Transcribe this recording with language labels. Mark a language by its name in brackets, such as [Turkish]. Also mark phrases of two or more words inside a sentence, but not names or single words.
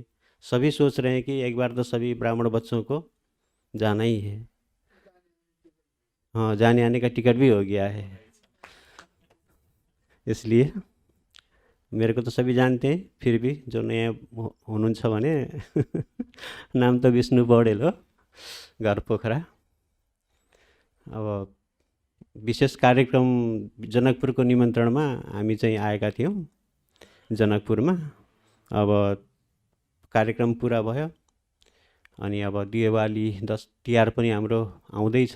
[Hindi] सभी सोच रहे हैं कि एक बार तो सभी ब्राह्मण बच्चों को जाना ही है। हाँ, जाने आने का टिकट भी हो गया है। इसलिए मेरे को तो सभी जानते हैं, फिर भी जो नया [Nepali] हुनुहुन्छ भने नाम त विष्णु पौडेल हो, घर पोखरा। अब विशेष कार्यक्रम जनकपुरको निमन्त्रणमा हामी चाहिँ आएका थियौँ जनकपुरमा। अब कार्यक्रम पुरा भयो, अनि अब दिवाली तिहार पनि हाम्रो आउँदैछ।